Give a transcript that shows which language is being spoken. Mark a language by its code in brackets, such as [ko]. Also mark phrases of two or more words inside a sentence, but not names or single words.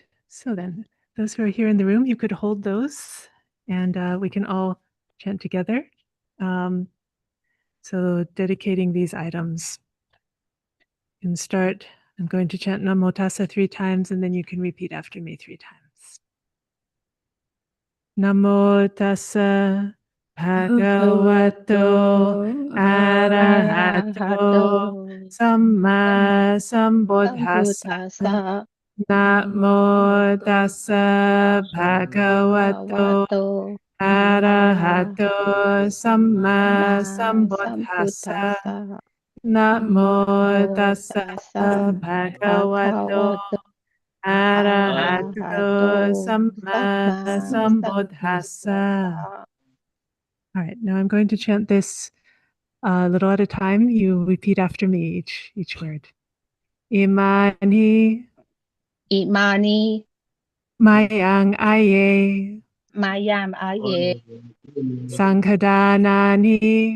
[en] So then, those who are here in the room, you could hold those, and we can all chant together. So dedicating these items. You can start. I'm going to chant Namo Tassa 3 times, and then you can repeat after me 3 times. [pi] Namo Tassa Bhagavato Arahato Samma Sambuddhassa. Namo Tassa Bhagavato Arahato Samma Sambuddhassa. Namo Tassa Bhagavato Arahato Samma Sambuddhassa. [en] All right, now I'm going to chant this a little at a time. You repeat after me each word. [pi] Imani. Imani. Mayang aye. Mayam aye. Sankhadanani.